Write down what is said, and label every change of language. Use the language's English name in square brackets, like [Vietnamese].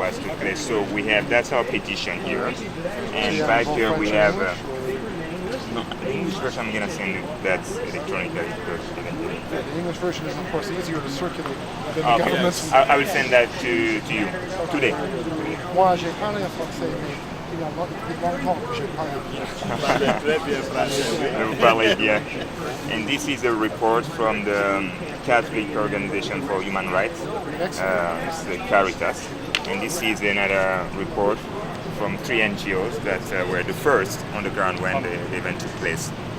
[English] was took place. So we have, that's our petition here. And Yeah, back both here we French and English, no, the English version I'm gonna send you. That's electronically. The English version is, of course, easier to circulate than the Okay, government's. I will send that to you today. [French] Moi, j'ai parlé en français, mais il y a longtemps que j'ai parlé Vous parlez bien. [English] And this is a report from the Catholic Organization for Human Rights, it's the Caritas. And this is another report from 3 NGOs that were the first on the ground when the event took place.